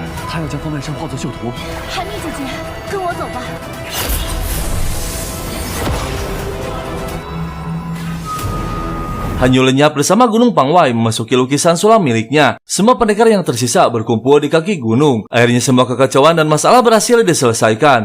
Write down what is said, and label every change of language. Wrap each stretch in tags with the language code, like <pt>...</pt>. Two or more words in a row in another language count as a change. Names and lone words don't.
<zh>他要将方万山化作锈土。韩蜜姐姐，跟我走吧。</zh> <id>Hanyu lenyap bersama Gunung Pangwai memasuki lukisan sulam miliknya. Semua pendekar yang tersisa berkumpul di kaki gunung. Akhirnya semua kekacauan dan masalah berhasil diselesaikan.</id>